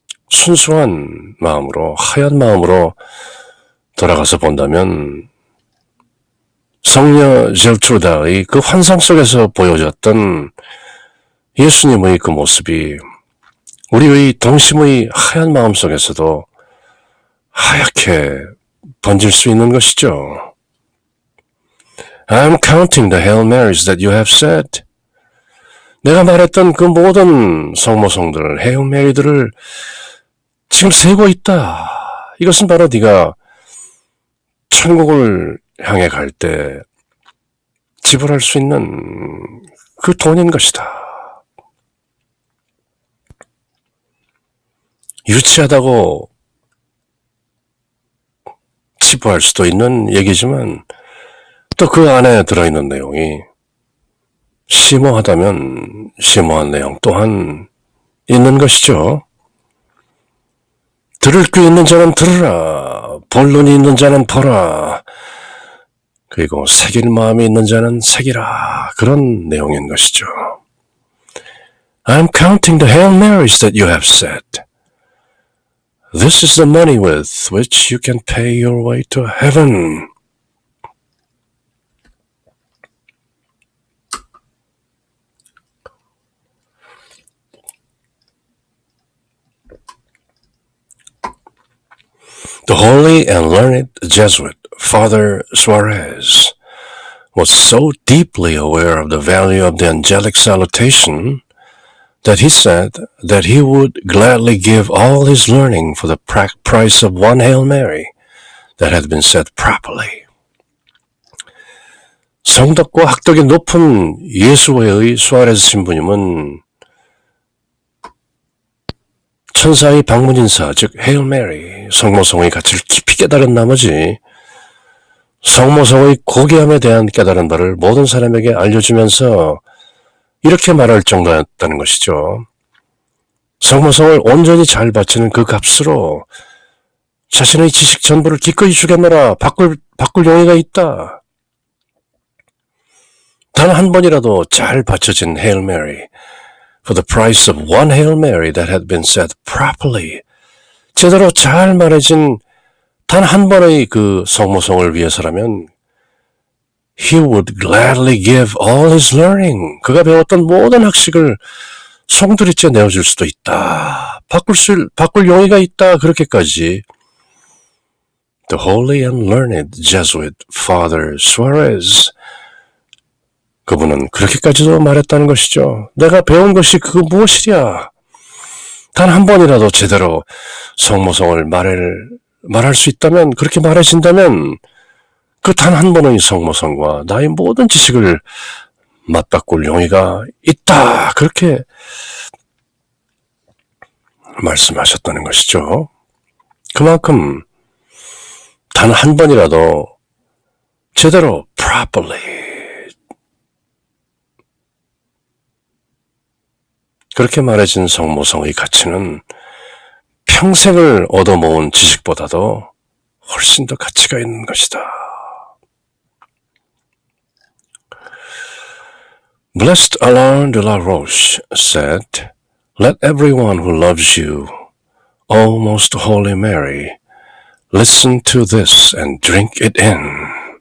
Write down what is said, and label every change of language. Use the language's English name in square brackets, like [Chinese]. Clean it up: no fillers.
[Korean] 순수한 마음으로 하얀 마음으로 돌아가서 본다면 성녀 제르트루다의 그 환상 속에서 보여졌던 예수님의 그 모습이 우리의 동심의 하얀 마음 속에서도 하얗게 번질 수 있는 것이죠. [English] I'm counting the Hail Marys that you have said. [Korean] 내가 말했던 그 모든 성모성들, Hail Mary들을 지금 세고 있다. 이것은 바로 네가 천국을 향해 갈 때 지불할 수 있는 그 돈인 것이다. 유치하다고 치부할 수도 있는 얘기지만 또 그 안에 들어있는 내용이 심오하다면 심오한 내용 또한 있는 것이죠. 들을 귀 있는 자는 들으라. 볼 눈이 있는 자는 보라. 그리고 새길 마음이 있는 자는 새기라. 그런 내용인 것이죠. [English] I'm counting the Hail Marys that you have said. This is the money with which you can pay your way to heaven. The holy and learned Jesuit Father Suarez was so deeply aware of the value of the angelic salutation that he said that he would gladly give all his learning for the price of one Hail Mary that had been said properly. [Korean] 성덕과 학덕이 높은 예수회의 수아레스 신부님은 천사의 방문 인사, 즉 헤일 메리, 성모성의 가치를 깊이 깨달은 나머지 성모성의 고귀함에 대한 깨달은 바를 모든 사람에게 알려주면서 이렇게 말할 정도였다는 것이죠. 성모성을 온전히 잘 바치는 그 값으로 자신의 지식 전부를 기꺼이 주겠노라. 바꿀 용의가 있다. 단 한 번이라도 잘 바쳐진 헤일 메리, [English] for the price of one Hail Mary that had been said properly. [Korean] 제대로 잘 말해진 단 한 번의 그 성모성을 위해서라면 [English] he would gladly give all his learning. [Korean] 그가 배웠던 모든 학식을 송두리째 내어줄 수도 있다. 바꿀 용의가 있다. 그렇게까지. [English] The holy and learned Jesuit Father Suarez. [Korean] 그분은 그렇게까지도 말했다는 것이죠. 내가 배운 것이 그거 무엇이랴. 단 한 번이라도 제대로 성모성을 말할 수 있다면, 그렇게 말해진다면 그 단 한 번의 성모성과 나의 모든 지식을 맞바꿀 용의가 있다. 그렇게 말씀하셨다는 것이죠. 그만큼 단 한 번이라도 제대로 properly 그렇게 말해진 성모성의 가치는 평생을 얻어모은 지식보다도 훨씬 더 가치가 있는 것이다. [English] Blessed Alain de la Roche said, Let everyone who loves you, O most holy Mary, listen to this and drink it in.